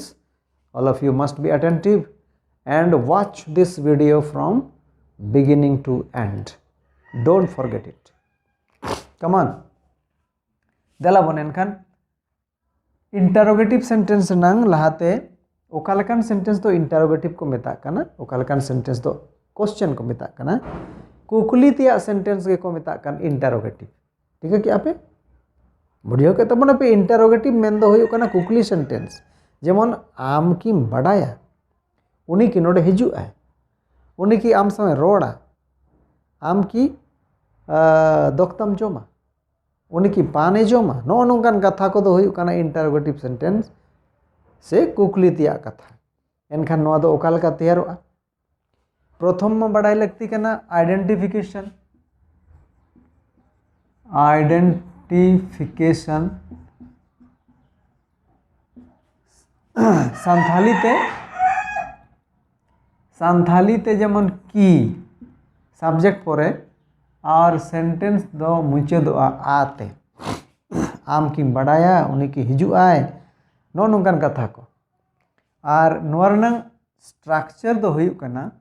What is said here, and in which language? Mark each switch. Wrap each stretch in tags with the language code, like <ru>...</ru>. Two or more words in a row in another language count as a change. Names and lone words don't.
<en>All of you must be attentive and watch this video from beginning to end. Don't forget it. Come on.</en> <sat>Dela bonen kan</sat> <en>interrogative sentence</en> <sat>nang lahate ओकालकान सेंटेंस तो इंटरोगेटिव को मेता कना ओकालकान सेंटेंस तो क्वेश्चन को मेता कना कुकली तिया सेंटेंस के को मेता कन इंटरोगेटिव</sat> <hi>ठीक है</hi> <sat>कि आपे बुढ़ियो के तबन पे इंटरोगेटिव मेन दो हुयो कना कुकली सेंटेंस जेमन आम की बड़ाया उनी की नोडे हिजु आए उनी की आम समय रोड़ा आम की दोक्तम जोमा उनी की पाने जोमा नो नोंकान कथा को दो हुयो कना इंटरोगेटिव सेंटेंस से कुकली तिया कथा एनखान नोआ दो ओका लेका तैयारोआ प्रथम में बड़ाई लगती कना आइडेंटिफिकेशन सांथाली ते जेमन की सब्जेक्ट परे और सेंटेंस दो मुचादोआ आते आम की बड़ाया उनी की हिजु आए नो नोंकान कथा को और नोरनंग स्ट्रक्चर दो हुई कना</sat>